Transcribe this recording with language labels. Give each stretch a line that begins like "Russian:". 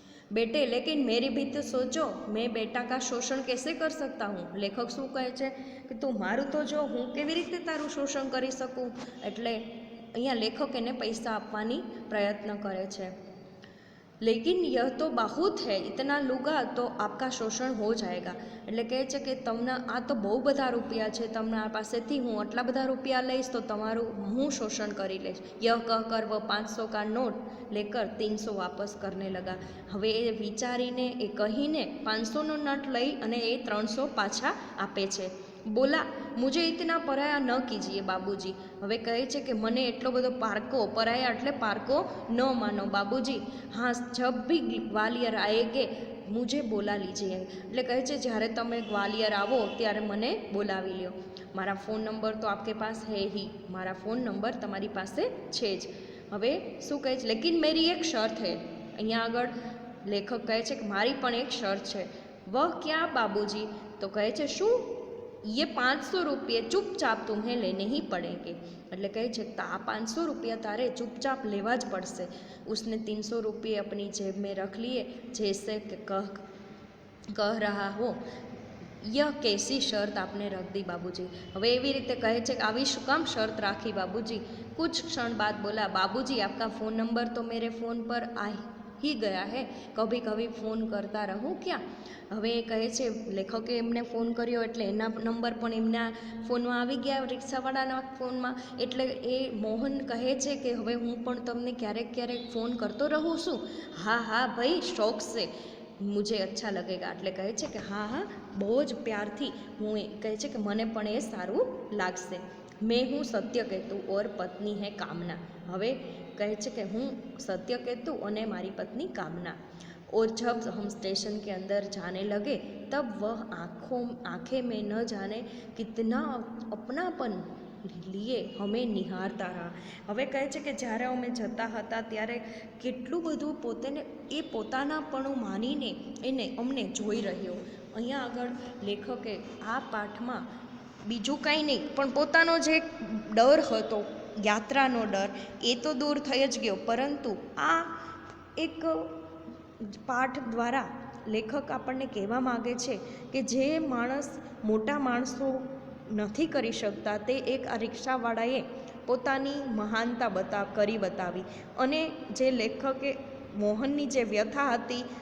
Hindi: बेटे लेकिन मेरी भी तो सोचो, मैं बेटा का शोषण कैसे कर सकता हूँ।
Gujarati: लेखक શું કહે છે કે તું મારું તો જો, હું કેવી રીતે તારું શોષણ કરી શકું। એટલે અહીંયા લેખક એને પૈસા આપવાની પ્રયત્ન કરે છે।
Hindi: लेकिन यह तो बहुत है, इतना लूँगा तो आपका शोषण हो जाएगा।
Gujarati: એટલે કહે છે કે તમને આ તો બહુ બધા રૂપિયા છે, તમને આ પાસેથી હું આટલા બધા રૂપિયા લઈશ તો તમારું હું શોષણ કરી લઈશ।
Hindi: यह कहकर वह 500 का नोट लेकर 300 वापस करने लगा।
Gujarati: હવે એ વિચારીને એ કહીને 500નો નોટ લઈ અને એ 300 પાછા આપે છે।
Hindi: बोला मुझे इतना पराया न कीजिए बाबूजी।
Gujarati: હવે કહે છે કે મને એટલો બધો પારકો, પરાયા એટલે પારકો ન માનો बाबूजी।
Hindi: हाँ जब भी ग्वालियर आएगे मुझे बोला लीजिए।
Gujarati: એટલે કહે છે જ્યારે તમે ગ્વાલિયર આવો ત્યારે મને બોલાવી લ્યો। મારા ફોન નંબર તો
Hindi: આપકે પાસ હે ही,
Gujarati: મારા ફોન નંબર તમારી પાસે છે જ। હવે શું કહે છે
Hindi: લેકિન મેરી એક શરત है।
Gujarati: અહીંયા આગળ લેખક કહે છે કે મારી પણ એક શરત છે।
Hindi: वह क्या बाबूजी?
Gujarati: તો કહે છે શું?
Hindi: ये 500 रुपये चुपचाप तुम्हें लेने ही पड़ेंगे।
Gujarati: એટલે કહે છે કે આ 500 रुपया तारे चुपचाप लेवा ज पड़શે।
Hindi: उसने 300 रुपये अपनी जेब में रख लिए, जैसे कि कह रहा हो यह कैसी शर्त आपने रख दी बाबूजी।
Gujarati: હવે એવી રીતે કહે છે કે આવી શું કામ શરત રાખી बाबूजी।
Hindi: कुछ क्षण बाद बोला बाबूजी आपका फ़ोन नंबर तो मेरे फ़ोन पर आ ही गया है, कभी कभी फ़ोन करता रहूँ क्या।
Gujarati: હવે એ કહે છે લેખકે એમને ફોન કર્યો એટલે એના નંબર પણ એમના ફોનમાં આવી ગયા, રિક્ષાવાળાના ફોનમાં। એટલે એ મોહન કહે છે કે હવે હું પણ તમને ક્યારેક ક્યારેક ફોન કરતો રહું છું।
Hindi: હા હા ભાઈ શોખ से मुझे अच्छा लगेगा।
Gujarati: એટલે કહે છે કે હા હા બહુ જ પ્યારથી હું કહે છે કે મને પણ એ સારું લાગશે।
Hindi: मैं हूँ सत्यकेतु और पत्नी है कामना।
Gujarati: હવે કહે છે કે હું સત્યકેતુ અને મારી પત્ની કામના।
Hindi: और जब हम स्टेशन के अंदर जाने लगे तब वह आँखें में न जाने कितना अपनापन लिए हमें निहारता रहा।
Gujarati: હવે કહે છે કે જ્યારે અમે જતા હતા ત્યારે કેટલું બધું પોતાને એ પોતાનાપણું માનીને એને અમને જોઈ રહ્યો। અહીંયા આગળ લેખકે આ પાઠમાં બીજું કાંઈ નહીં પણ પોતાનો જે ડર હતો, યાત્રાનો ડર, એ તો દૂર થઈ જ ગયો, પરંતુ આ એક પાઠ દ્વારા લેખક આપણને કહેવા માગે છે કે જે માણસ મોટા માણસો નથી કરી શકતા તે એક આ રિક્ષાવાળાએ પોતાની મહાનતા કરી બતાવી। અને જે લેખકે મોહનની જે વ્યથા હતી